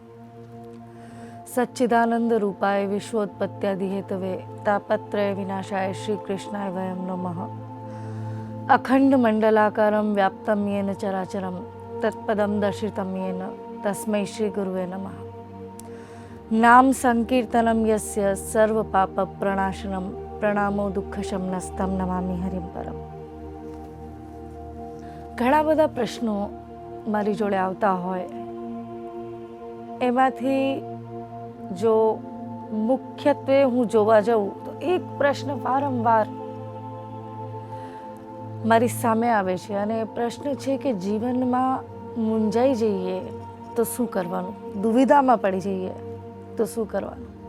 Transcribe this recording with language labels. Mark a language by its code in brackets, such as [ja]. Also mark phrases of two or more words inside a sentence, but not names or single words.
[sa] सच्चिदानन्दरूपाय विश्वोत्पत्त्यादिहेतवे तापत्रय विनाशाय श्रीकृष्णाय वयं नमः। अखण्डमण्डलाकारं व्याप्तं येन चराचरं तत्पदं दर्शितं येन तस्मै श्रीगुरुवे नमः। नाम संकीर्तनं यस्य सर्वपापप्रणाशनं प्रणामो दुःखशमनस्तं नमामि हरिं परम्। [gu] ઘણા બધા પ્રશ્નો મારી જોડે આવતા હોય, એમાંથી જો મુખ્યત્વે હું જોવા જાઉં તો એક પ્રશ્ન વારંવાર મારી સામે આવે છે અને એ પ્રશ્ન છે કે જીવનમાં મૂંઝાઈ જઈએ તો શું કરવાનું, દુવિધામાં પડી જઈએ તો શું કરવાનું।